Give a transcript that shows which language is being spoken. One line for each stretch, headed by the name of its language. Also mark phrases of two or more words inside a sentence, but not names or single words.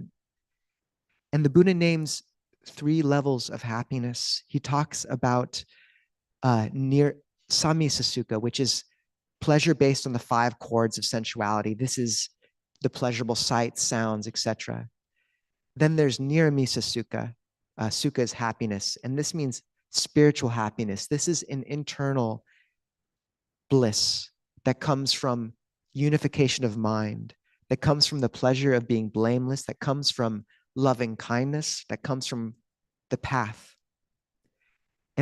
English: And the Buddha names 3 levels of happiness. He talks about near
Pali: samisa sukha,
English: which is pleasure based on the 5 chords of sensuality. This is the pleasurable sights, sounds, etc. Then there's
Pali: niramisa sukha.
English: Sukha is happiness, and this means spiritual happiness. This is an internal bliss that comes from unification of mind, that comes from the pleasure of being blameless, that comes from loving kindness, that comes from the path.